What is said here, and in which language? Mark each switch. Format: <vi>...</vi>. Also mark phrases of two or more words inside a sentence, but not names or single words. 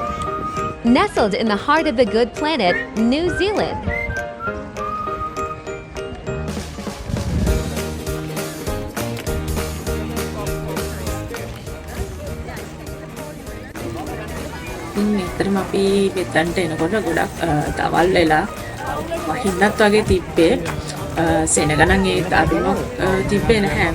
<en>Nestled in the heart of the good planet, New Zealand.</en> <si>මෙතරම් අපි මෙතනට එනකොට ගොඩක් දවල් වෙලා වහින්නත් වගේ තිබ්බේ සෙනග නම් ඒ අඩුවක් තිබ්බේ නැහැ.</si>